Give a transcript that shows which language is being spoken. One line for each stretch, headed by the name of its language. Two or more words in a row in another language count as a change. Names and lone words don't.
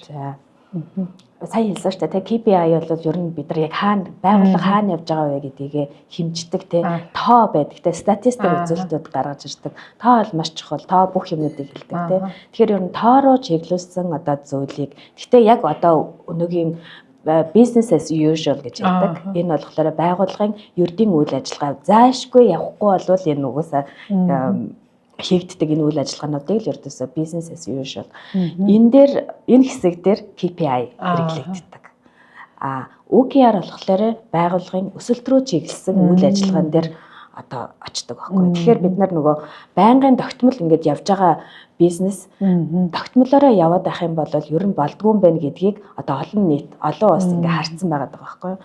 Mongolian: За. Сая хэлсэн шүү дээ. KPI бол ер нь бид нар яг хаана байгууллага хаана явж байгаа вэ гэдгийг хэмждэг те. Тоо байдаг те. Статистик үзүүлэлтүүд гаргаж ирдэг. Тоо бол маш чухал. Тоо бүх юмнуудыг хэлдэг те. Тэгэхээр ер нь тоо руу чиглүүлсэн одоо зүйлийг. Гэхдээ яг одоо өнөөгийн
English: business as usual
Mongolian: гэж ярьдаг. Энэ болохоор байгууллагын ердийн үйл ажиллагаа заашгүй явахгүй болвол энэ угаасаа хийгддэг энэ үйл ажиллагаануудыг л ердөөсөө
English: business as usual.
Mongolian: Энэ дээр энэ хэсэг дээр KPI хэрэглэгддэг. OKR болохоор байгууллагын өсөлт рүү чиглэсэн үйл ажиллагаан дээр одоо очдог байхгүй. Тэгэхээр бид нар нөгөө байнгын тогтмол ингэж явж байгаа бизнес тогтмолоороо яваад байх юм бол ер нь болдгүй юм байна гэдгийг одоо олон нийт олон улс ингээ харцсан байгаа байхгүй.